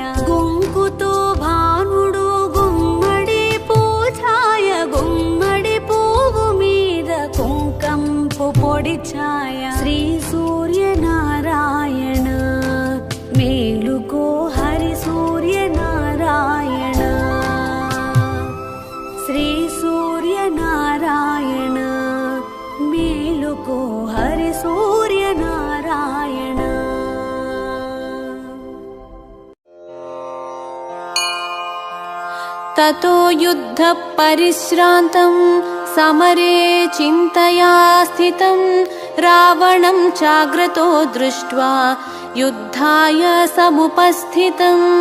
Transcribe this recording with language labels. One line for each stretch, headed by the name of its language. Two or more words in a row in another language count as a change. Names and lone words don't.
Telugu: గుంకుతో భానుడు గుమ్మడి పూఛాయ, గుమ్మడి పువ్వు మీద కుంకంపు పొడి ఛాయ. శ్రీ సూర్యనారాయణ మేలుకో హరి సూర్యనారాయణ. శ్రీ సూర్యనారాయణ सूर्यनारायण।
Sanskrit: ततो युद्धपरिश्रान्तं समरे चिन्तया स्थितं रावणं चाग्रतो दृष्ट्वा युद्धाय समुपस्थितम्।